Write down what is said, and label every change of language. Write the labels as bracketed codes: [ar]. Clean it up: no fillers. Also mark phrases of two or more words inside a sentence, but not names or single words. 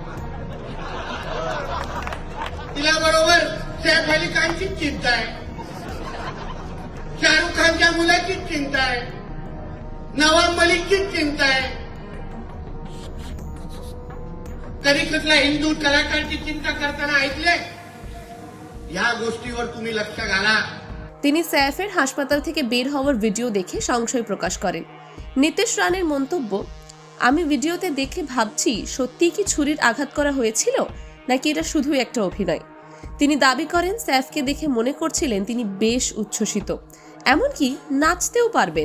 [mr] तिला बरोबर सैफ अली खानचीच चिंता आहे, शाहरुख खानच्या मुलाचीच चिंता आहे, नवाब मलिकचीच चिंता आहे. कधी कुठल्या हिंदू कलाकाराची चिंता करताना ऐकले? या गोष्टीवर तुम्ही लक्ष घाला। [bn] তিনি সैফের হাসপাতাল থেকে বের হওয়ার ভিডিও দেখে সংশয় প্রকাশ করেন। নীতিশ রানের মন্তব্য, আমি ভিডিওতে দেখে ভাবছি সত্যি কি ছুরির আঘাত করা হয়েছিল, নাকি এটা শুধু একটা অভিনয়। তিনি দাবি করেন সैफকে দেখে মনে করছিলেন তিনি বেশ উচ্ছ্বসিত, এমনকি নাচতেও পারবেন।